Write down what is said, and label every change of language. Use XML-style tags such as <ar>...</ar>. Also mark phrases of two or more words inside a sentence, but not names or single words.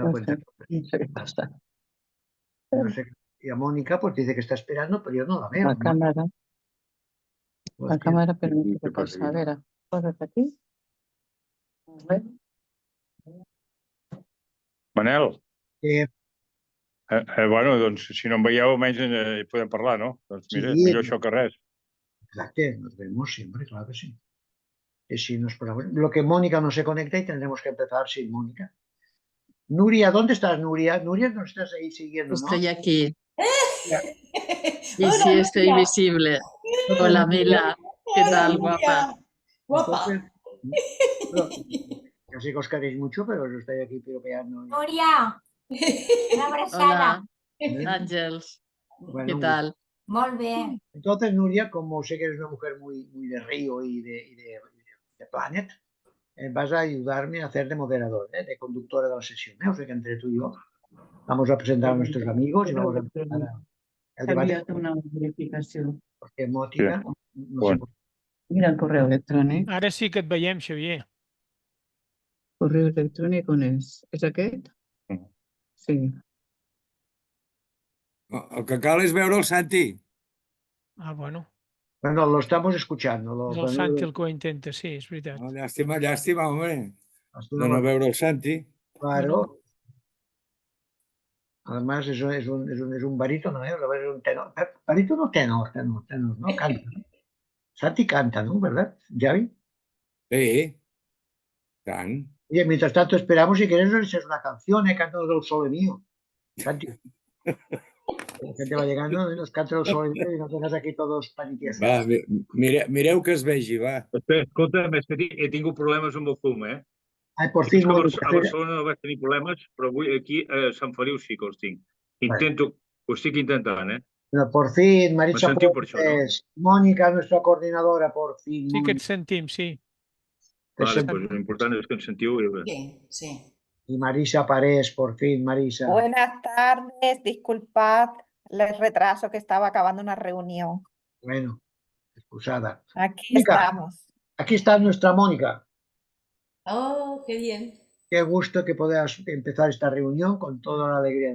<es>No sé, cuentagotas.</es> <ca>no sé què passa. No sé.</ca> <es>Y a Mónica pues dice que está esperando, pero yo no la veo.</es> <ca>La càmera, però no sé què Què passa passa. A aquí? veure, posa't aquí. A veure. Manel, Eh, bueno, doncs si no em veieu almenys podem parlar, no? Doncs mira, Sí. millor això que res. exacte,</ca> <es>nos vemos siempre, claro que sí. Y si nos ponemos... Lo que Mónica no se conecta y tendremos que empezar sin Mónica. Nuria, ¿dónde estás, Nuria? Nuria, no estás ahí siguiendo, ¿no? Estoy aquí. Y Hola, sí, estoy Nuria. visible. Hola, Mila. ¿Qué Hola, tal, Nuria. guapa? Guapa. Pero, yo sé que os queréis mucho, pero yo estoy aquí piropeando.</es> <ca>Núria, una abraçada. Hola, Àngels.</ca> <es>Bueno, ¿Qué tal?</es> <ca>Molt bé.</ca> <es>entonces, Nuria, como sé que eres una mujer muy de río y de Planet, vas a ayudarme a hacer de moderador, de conductora de la sesión. O sea que entre tú y yo vamos a presentar a nuestros amigos y vamos a empezar el</es> <ca>T'ha</ca> <es>debate,</es> <ca>enviat una verificació.</ca> <es>porque Mótica no sé Bueno.</es> <ca>Mira el correu electrònic. Ara sí que et veiem, Xavier. Correu electrònic on és? És aquest? Mhm. Sí. El que cal és veure el Santi.</ca> <es>Ah, bueno. Bueno, lo estamos escuchando.</es> <ca>És el Santi el que ho intenta, sí, és veritat. No, llàstima, home.</ca> <es>Lástima,</es> <ca>De no veure el Santi.</ca> <es>claro. Además, es un barítono, ¿eh? Es un tenor. Barítono, tenor, ¿no? Canta. Santi canta, ¿no? ¿Verdad, Javi?</es> <ca>Sí. Tant.</ca> <es>Oye, mientras tanto esperamos, si quieres, nos echas una canción, Cántanos del Sole Mío. Santi. La gente va llegando, nos canta el Sole Mío y nos dejas aquí todos panitiesas.</es> <ca>Va, mireu que es vegi, va. Escolta, he tingut problemes amb el Zoom, eh?</ca> <es>Ay, por</es> <ca>És</ca> <es>fin,</es> <ca>que a</ca> <es>Mónica.</es> <ca>Barcelona no vaig tenir problemes, però avui aquí a Sant Feliu sí que els tinc. Ho estic intentant, eh?</ca> <es>Pero por fin, Maritza</es> <ca>Me sentiu per això, no?</ca> <es>Fuentes, Mónica, nuestra coordinadora, por fin.</es> <ca>Sí que et</ca> <es>Mónica.</es> <ca>sentim, sí.</ca> <es>Vale, pues lo importante es que</es> <ca>ens sentiu.</ca> <es>Sí, sí. Y Marisa Parés, por fin, Marisa. Buenas tardes, disculpad el retraso que estaba acabando una reunión. Bueno, excusada. Aquí Mónica, estamos. aquí está nuestra Mónica. Oh, qué bien. Qué gusto que puedas empezar esta reunión con toda la alegría.</es>